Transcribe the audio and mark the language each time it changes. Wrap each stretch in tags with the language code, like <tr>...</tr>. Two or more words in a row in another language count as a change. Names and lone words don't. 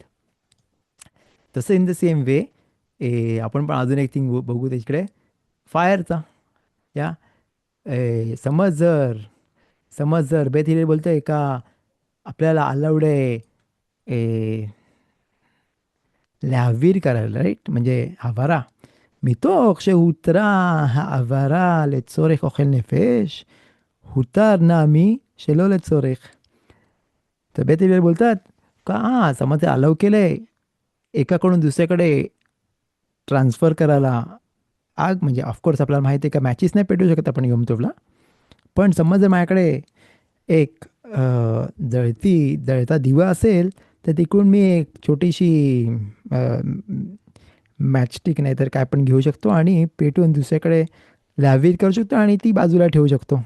<mr>तसं</mr> <en>in the same way</en> <mr>आपण पण अजून एक थिंग बघू तिकडे, फायरचा. या समज जर बेथिले बोलतोय का आपल्याला अलाउड आहे להעביר करायला, राईट, म्हणजे हवारा.</mr> <he>מתוך שהותרה העברה לצורך אוכל נפש, הותר נעמי שלא לצורך.</he> <mr>तर बेत हिलेल बोलतात का हां, समज अलाव केलंय एकाकडून दुसऱ्याकडे ट्रान्सफर करायला. आग म्हणजे</mr> <en>of course</en> <mr>आपल्याला माहिती आहे का मॅचेस नाही पेटवू शकत आपण योमतोफला. पण समज जर माझ्याकडे एक जळता दिवा असेल, तर तिकडून मी एक छोटीशी मॅचस्टिक नाही तर काय पण घेऊ शकतो आणि पेटवून दुसऱ्याकडे लावीर करू शकतो आणि ती बाजूला ठेवू शकतो.</mr>